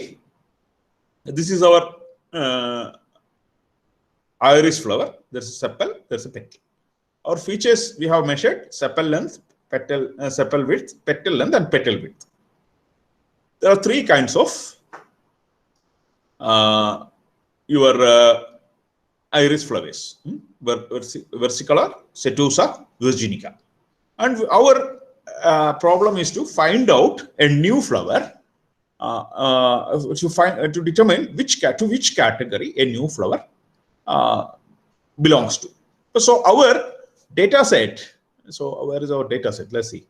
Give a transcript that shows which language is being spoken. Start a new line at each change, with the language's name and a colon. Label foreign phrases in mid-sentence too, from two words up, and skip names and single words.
English: This is our iris flower. There's a sepal, there's a petal. Our features we have measured: sepal length, petal sepal width, petal length, and petal width. There are 3 kinds of your iris flowers: versicolor, setosa, virginica. And our problem is to find out a new flower to determine to which category a new flower belongs to. So our data set. So where is our data set? Let's see.